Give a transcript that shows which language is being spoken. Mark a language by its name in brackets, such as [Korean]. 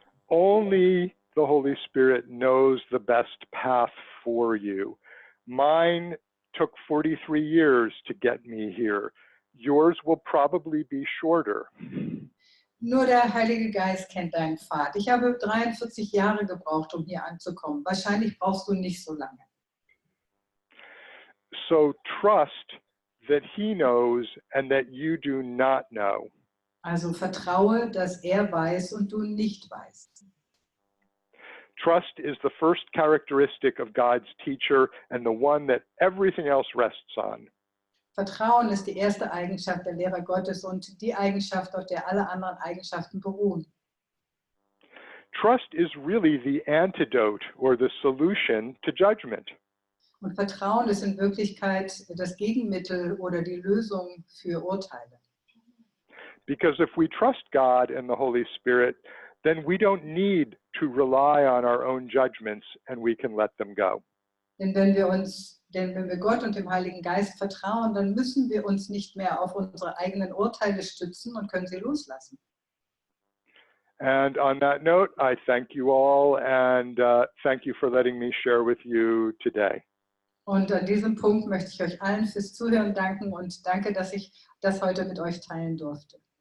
[English] Only the Holy Spirit knows the best path for you. Mine took 43 years to get me here. Yours will probably be shorter. [German] Nur der Heilige Geist kennt deinen Pfad. Ich habe 43 Jahre gebraucht, um hier anzukommen. Wahrscheinlich brauchst du nicht so lange. [English] So trust that he knows and that you do not know. [German] Also vertraue, dass er weiß und du nicht weißt. [English] Trust is the first characteristic of God's teacher and the one that everything else rests on. [German] Vertrauen ist die erste Eigenschaft der Lehrer Gottes und die Eigenschaft, auf der alle anderen Eigenschaften beruhen. [English] Trust is really the antidote or the solution to judgment. [German] Und Vertrauen ist in Wirklichkeit das Gegenmittel oder die Lösung für Urteile. [English] Because if we trust God and the Holy Spirit, then we don't need to rely on our own judgments and we can let them go. [German] Denn wenn wir Gott und dem Heiligen Geist vertrauen, dann müssen wir uns nicht mehr auf unsere eigenen Urteile stützen und können sie loslassen. [English] And on that note, I thank you all and thank you for letting me share with you today. [German] Und an diesem Punkt möchte ich euch allen fürs Zuhören danken und danke, dass ich das heute mit euch teilen durfte.